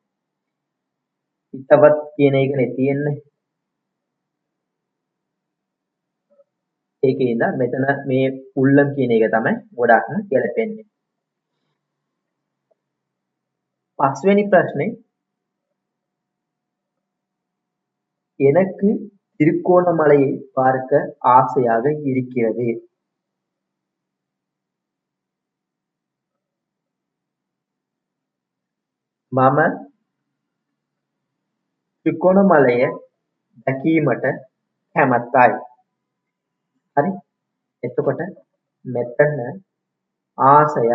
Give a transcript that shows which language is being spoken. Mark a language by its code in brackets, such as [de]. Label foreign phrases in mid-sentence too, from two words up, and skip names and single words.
[si] හිතවත් කියන එකනේ තියෙන්නේ. ඒකේ ඉඳන් මෙතන මේ උල්ලම් කියන එක තමයි ගොඩාක්ම ගැලපෙන්නේ. පස්වෙනි ප්‍රශ්නේ [ta] எனக்கு திருக்கோணமலையை பார்க்க ஆசையாக இருக்கிறது. [si] මම ත්‍රිකෝණමලය දැකීමට කැමැත්තයි. හරි? එතකොට මෙතන ආසයයි.